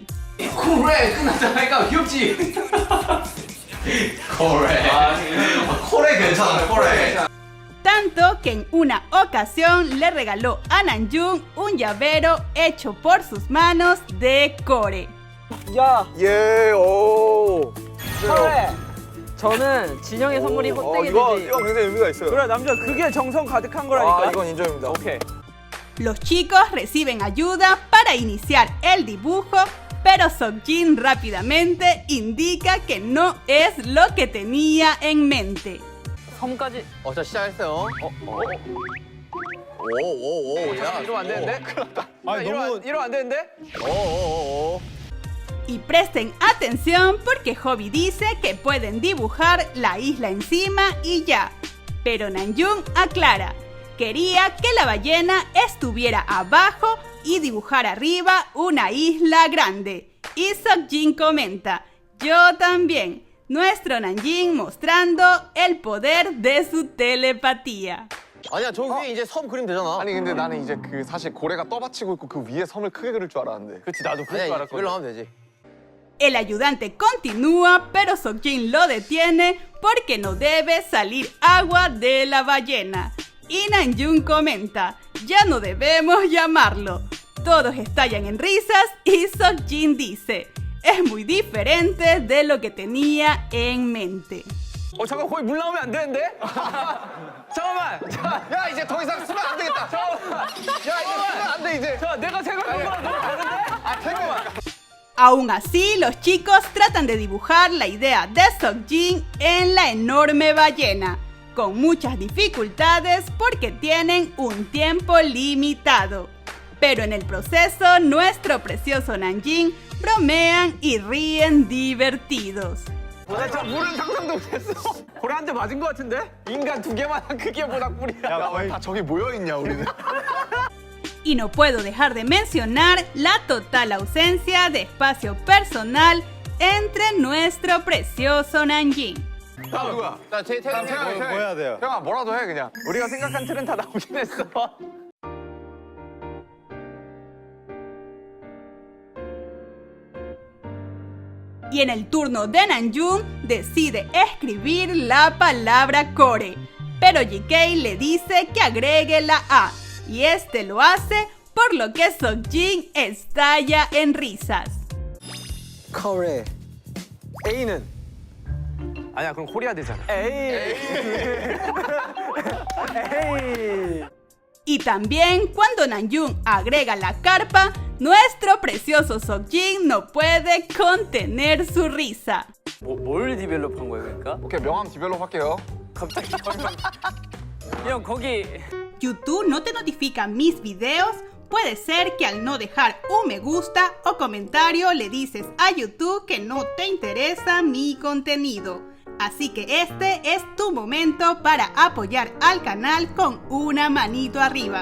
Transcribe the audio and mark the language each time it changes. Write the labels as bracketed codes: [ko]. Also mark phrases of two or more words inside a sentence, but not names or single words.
[ko] 코레 끝났다니까 귀엽지? 코레 괜찮아, 코레. [es] Tanto que en una ocasión le regaló a Namjoon un llavero hecho por sus manos de Core. [ko] 야, 예, 오. 그래. 저는 진영의 선물이 헛되게 이거 되지. 굉장히 의미가 있어요. 그래, 남자 그게 정성 가득한 거라니까. 이건 인정입니다. 오케이. [es] Los chicos reciben ayuda para iniciar el dibujo, pero Seokjin rápidamente indica que no es lo que tenía en mente. [ko] 섬까지. 자, 시작했어요. 오, 야. 이러면 안 되는데? 이러면 안 되는데? [es] Y presten atención porque Hobby dice que pueden dibujar la isla encima y ya. Pero Namjoon aclara, quería que la ballena estuviera abajo y dibujar arriba una isla grande. Y Seokjin comenta, yo también. Nuestro Namjoon mostrando el poder de su telepatía. [ko] 아니야, 저 위에 이제 섬 그리면 되잖아. 아니 근데 나는 이제 그 사실 고래가 떠받치고 있고 그 위에 섬을 크게 그릴 줄 알았는데. 그렇지, 나도 그럴 줄 아니야, 알았거든. 이걸로 하면 되지. [es] El ayudante continúa, pero Seokjin lo detiene porque no debe salir agua de la ballena. Y Namjoon comenta, ya no debemos llamarlo. Todos estallan en risas y Seokjin dice, es muy diferente de lo que tenía en mente. [ko] 잠깐 거기 물 나오면 안 되는데? 잠깐만. 야 이제 더 이상 쓰면 안 되겠다. 야 이제 쓰면 안 돼 이제. 내가 생각한 거랑 너무 다른데? 잠깐만. [es] Aún así, los chicos tratan de dibujar la idea de Seokjin en la enorme ballena, con muchas dificultades porque tienen un tiempo limitado. Pero en el proceso, nuestro precioso Namjoon bromean y ríen divertidos. [ko] 나 진짜 물은 상상도 못했어. 고래 한 대 맞은 거 같은데? 인간 2개만한 크기의 모닥불이야. 야, 다 저기 모여 있냐 우리는. [es] Y no puedo dejar de mencionar la total ausencia de espacio personal entre nuestro precioso Namjoon. [ko] 다음 누구야? 나 태양 뭐 해야 돼요? 형아 뭐라도 해 그냥. 우리가 생각한 틀은 다 나오긴 했어. [es] Y en el turno de Namjoon decide escribir la palabra core, pero GK le dice que agregue la A, y este lo hace, por lo que Seokjin estalla en risas. [ko] 코레. A는? 아니야, 그럼 코리아 되잖아. [es] Y también cuando Namjoon agrega la carpa, nuestro precioso Seokjin no puede contener su risa. [ko] 뭘 디벨롭한 거야, 그러니까? 오케이 명함 디벨롭 할게요. 갑자기 형 거기 [es] YouTube no te notifica mis videos. Puede ser que al no dejar un me gusta o comentario le dices a YouTube que no te interesa mi contenido. Así que este es tu momento para apoyar al canal con una manito arriba.